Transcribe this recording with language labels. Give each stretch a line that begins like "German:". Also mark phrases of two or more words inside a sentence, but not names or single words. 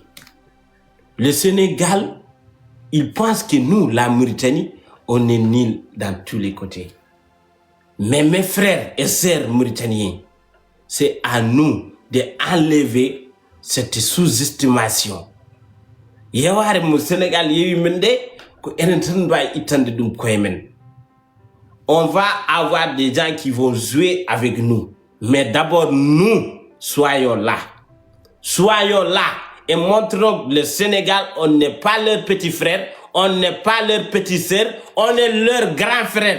French: Le Sénégal, il pense que nous, la Mauritanie, on est nuls dans tous les côtés. Mais mes frères et sœurs mauritaniens, c'est à nous d'enlever cette sous-estimation.
Fula: Yaware mu Sénégal yewi mende ko enen tan doy itande dum koyemen.
French: On va avoir des gens qui vont jouer avec nous. Mais d'abord nous soyons là. Soyons là et montrons que le Sénégal, on n'est pas leur petit frère, on n'est pas leur petit sœur, on est leur grand frère.